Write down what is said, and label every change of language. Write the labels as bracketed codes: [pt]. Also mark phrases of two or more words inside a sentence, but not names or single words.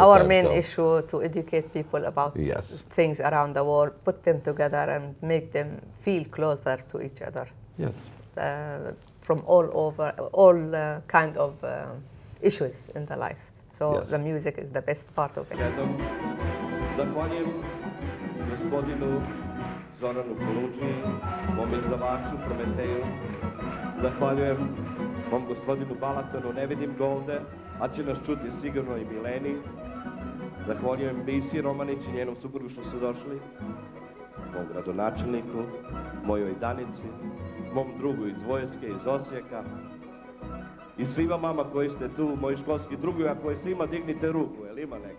[en] our main issue to educate people about yes. things around the world, put them together and make them feel closer to each other. Yes. From all over, all kind of issues in the life. So yes. the music is the best part of it. [sr] Zahvaljujem gospodinu Zoranu Kolundži, mom izdavaču Prometeju. Zahvaljujem mom gospodinu Balatonu, ne vidim ga ovde, a će nas čuti sigurno i Mileni. Zahvaljujem Bisi Romanić i njenom suprugu što su došli, mom gradonačelniku, mojoj Danici, mom drugu iz vojske, iz Osijeka, i svima vama koji ste tu, moji školski drugi, a koji svima dignite ruku, jel ima neki?